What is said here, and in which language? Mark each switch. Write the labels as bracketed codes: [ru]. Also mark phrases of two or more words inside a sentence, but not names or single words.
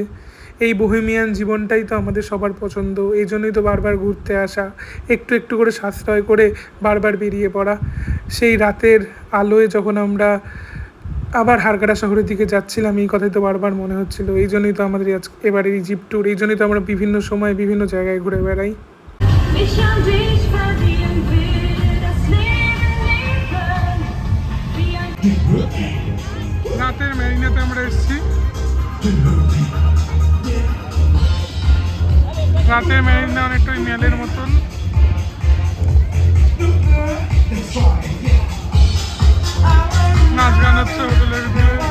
[bn] এই বোহেমিয়ান জীবনটাই তো আমাদের সবার পছন্দ। এই জন্যই তো বারবার ঘুরতে আসা, একটু একটু করে সাশ্রয় করে বারবার বেরিয়ে পড়া। সেই রাতের আলোয় যখন আমরা আবার হারকাটা শহরের দিকে যাচ্ছিলাম, এই কথাই তো বারবার মনে হচ্ছিল। এই জন্যই তো আমাদের এবারের ইজিপ্ট ট্যুর। এই জন্যই তো আমরা বিভিন্ন সময় বিভিন্ন জায়গায় ঘুরে বেড়াই। [de] Wir schauen dich verlieren, will das Leben leben. Wie ein [bn] রাতের মেরিনাতে আমরা এসেছি। রাতের মেরিনা অনেকটা ওই মেলের মতন। নাচ গান হচ্ছে হোটেলের ভিতরে।